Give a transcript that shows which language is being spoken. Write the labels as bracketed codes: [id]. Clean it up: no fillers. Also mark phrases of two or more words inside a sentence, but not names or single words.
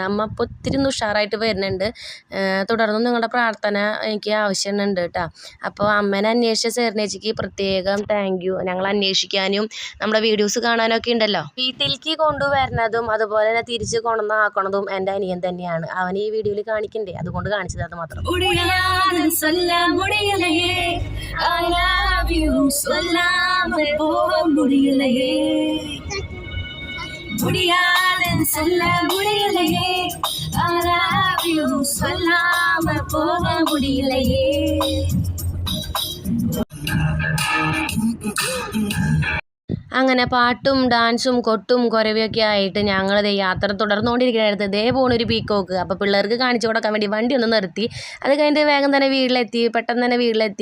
[ml] അമ്മ ഇപ്പോൾ ഒത്തിരി ഉഷാറായിട്ട് വരുന്നുണ്ട്. തുടർന്നും നിങ്ങളുടെ പ്രാർത്ഥന എനിക്ക് ആവശ്യമുണ്ട് കേട്ടോ. അപ്പോൾ അമ്മേനെ അന്വേഷിച്ച സെറീനേച്ചിക്ക് പ്രത്യേകം [en] thank you. [ml] ഞങ്ങൾ അന്വേഷിക്കാനും നമ്മുടെ വീഡിയോസ് കാണാനൊക്കെ ഉണ്ടല്ലോ. വീട്ടിലേക്ക് കൊണ്ടുവരുന്നതും അതുപോലെ തന്നെ തിരിച്ച് കൊണ്ടുവന്നാക്കണതും എൻ്റെ അനിയൻ തന്നെയാണ്. അവൻ ഈ വീഡിയോയിൽ കാണിക്കണ്ടേ, അതുകൊണ്ട് കാണിച്ചത് അത് മാത്രം. [ta] முடியாதுன்னு சொல்ல முடியலையே, [en] I love you [ta] சொல்லாம போக முடியலையே. [ml] അങ്ങനെ പാട്ടും ഡാൻസും കൊട്ടും കുരവയൊക്കെ ആയിട്ട് ഞങ്ങളത് യാത്ര തുടർന്നുകൊണ്ടിരിക്കുകയായിരുന്നു. ഇതേ പോണൊരു പീക്കോക്ക്. അപ്പോൾ പിള്ളേർക്ക് കാണിച്ചു കൊടുക്കാൻ വേണ്ടി വണ്ടി ഒന്ന് നിർത്തി. അത് കഴിഞ്ഞിട്ട് വേഗം തന്നെ വീട്ടിലെത്തി, പെട്ടെന്ന് തന്നെ വീട്ടിലെത്തി.